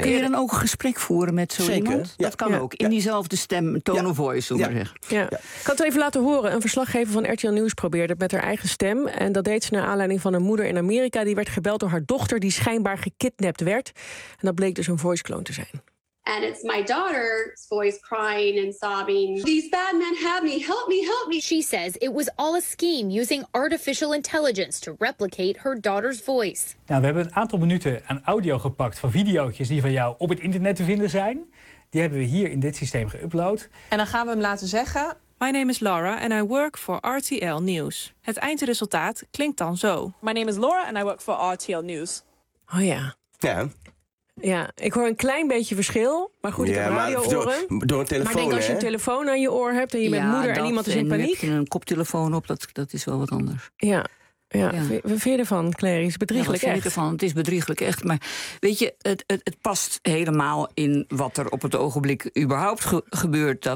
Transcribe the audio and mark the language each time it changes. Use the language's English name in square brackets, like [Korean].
[Dutch] Kun je dan ook een gesprek voeren met zo Zeker. Iemand? Dat kan ook. In diezelfde stem, tone of voice, zullen we zeggen. Ja. Ik kan het even laten horen. Een verslaggever van RTL Nieuws probeerde het met haar eigen stem. En dat deed ze naar aanleiding van een moeder in Amerika. Die werd gebeld door haar dochter, die schijnbaar gekidnapt werd. En dat bleek dus een voice clone te zijn. [English] And it's my daughter's voice crying and sobbing. These bad men have me. Help me, help me. She says it was all a scheme using artificial intelligence to replicate her daughter's voice. [Dutch] Nou, we hebben een aantal minuten aan audio gepakt van video's die van jou op het internet te vinden zijn. Die hebben we hier in dit systeem geüpload. En dan gaan we hem laten zeggen. [English] My name is Laura and I work for RTL News. [Dutch] Het eindresultaat klinkt dan zo. [English] My name is Laura and I work for RTL News. [Dutch] Oh ja. Ja. Ja, ik hoor een klein beetje verschil. Maar goed, ik heb radio oren. Door een telefoon, maar denk als je een telefoon aan je oor hebt en je bent moeder en iemand is in paniek. Heb je een koptelefoon op, dat is wel wat anders. Ja, ja. Wat vind je ervan, Clary? Is bedrieglijk wat echt? Vind je ervan? Het is bedrieglijk echt. Maar weet je, het past helemaal in wat er op het ogenblik überhaupt gebeurt.